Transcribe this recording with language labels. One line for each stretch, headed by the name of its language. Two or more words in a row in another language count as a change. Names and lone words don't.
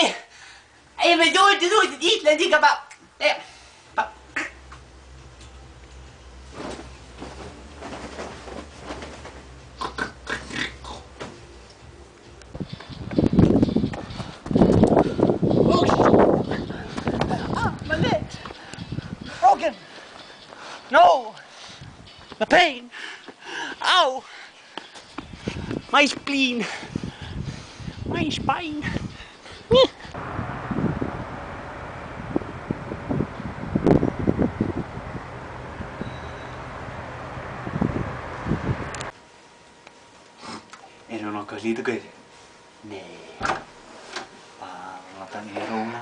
Icelandic: Ef við 200.000 Íslendingar bara...
English: My leg! Broken! No! The pain! Ow! My spleen! My spine!
Icelandic: Er hún okkar lítið? Nei. Bara þannig er hún.